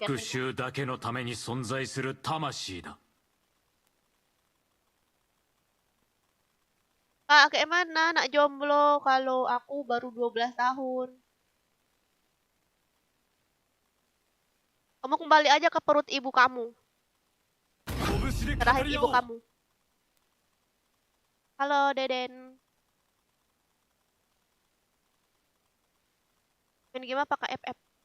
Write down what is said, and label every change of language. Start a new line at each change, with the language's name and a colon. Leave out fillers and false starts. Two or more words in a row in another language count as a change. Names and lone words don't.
Japanese: 復讐だけのために存在する魂だ
Indonesian: Kak, kayak mana anak jomblo kalau aku baru 12 tahun? Kamu kembali aja ke perut ibu kamu.
Japanese: 拳で語
Indonesian: Terakhir
Japanese: り
Indonesian: ibu
Japanese: 合おう
Indonesian: kamu. Halo, Deden. Main game apa Kak FF?